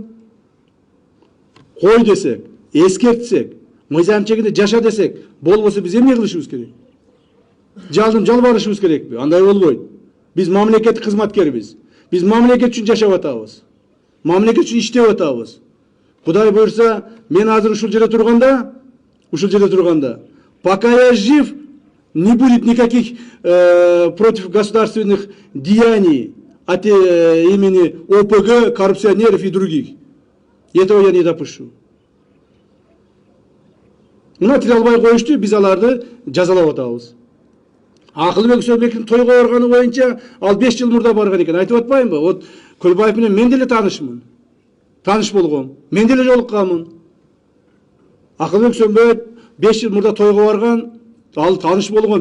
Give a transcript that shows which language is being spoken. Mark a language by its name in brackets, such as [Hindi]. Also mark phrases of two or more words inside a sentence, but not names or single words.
[Kyrgyz] Кой десек, эскертсек, мыйзам чегинде жаша десек, болбосо биз эмне кылышыбыз керек? Жалбарышыбыз керекпи? Андай болбойт. Биз мамлекеттик кызматкербиз. Биз мамлекет үчүн жашап атабыз. Мамлекет үчүн иштеп атабыз. Кудай буйрса, мен азыр ушул жерде турганда, [Russian] пока я жив, не будет никаких против государственных деяний от имени ОПГ, коррупционеров и других. Этого я не допущу. [Kyrgyz] Мына тил албай коюшту, биз аларды жазалап атабыз. Акылбек Сөбековдун тойго барганы боюнча ал 5 жыл мурда барган экен. Айтып атпаймынбы? Вот Көлбаев менен мен деле таанышмын. Тааныш болгом. Мен деле жолукканмын. Акылбек Сөбеков 5 жыл мурда тойго барган, ал тааныш болгон.